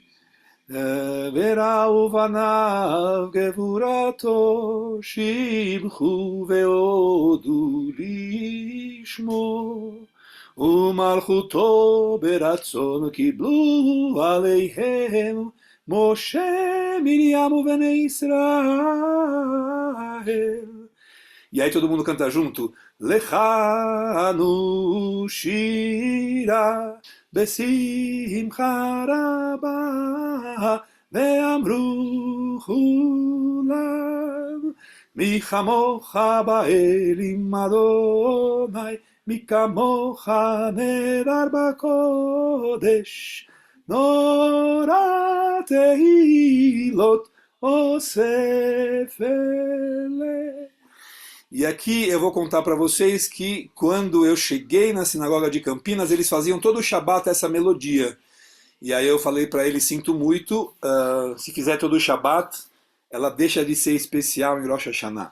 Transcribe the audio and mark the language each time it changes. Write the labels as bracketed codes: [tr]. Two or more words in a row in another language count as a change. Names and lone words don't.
[he] וראו בניו גבורתו שבחו והודו לשמו ומלכותו ברצון קיבלו עליהם משה, מרים ובני ישראל. [pt] E aí todo mundo canta junto. [he] לכנו שירה בשמחה רבה ואמרו כולם מי כמוכה באלים אדוני מי כמוכה נאדר בקודש נורא תהילות עושה פלא. [pt] E aqui eu vou contar para vocês que quando eu cheguei na sinagoga de Campinas, eles faziam todo o Shabat essa melodia. E aí eu falei para eles, sinto muito, se fizer todo o Shabat, ela deixa de ser especial em Rosh Hashanah.